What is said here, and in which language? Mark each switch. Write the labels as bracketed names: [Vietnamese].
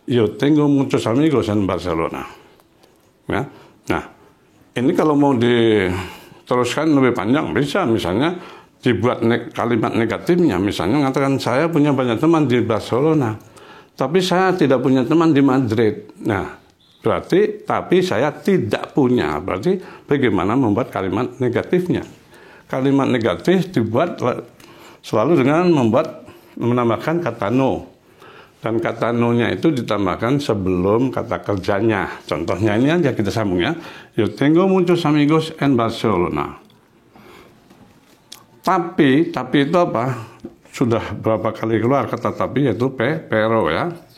[Spanish] Yo tengo muchos amigos en Barcelona. [Indonesian] Ya. Nah, ini kalau mau diteruskan lebih panjang bisa, misalnya dibuat kalimat negatifnya. Misalnya mengatakan saya punya banyak teman di Barcelona, tapi saya tidak punya teman di Madrid. Nah, berarti tapi saya tidak punya. Berarti bagaimana membuat kalimat negatifnya? Kalimat negatif dibuat selalu dengan menambahkan kata no. Dan kata no-nya itu ditambahkan sebelum kata kerjanya. Contohnya ini aja kita sambung ya. [Spanish] Yo tengo muchos amigos en Barcelona. [Indonesian] Tapi itu apa? Sudah berapa kali keluar kata tapi, yaitu pero ya.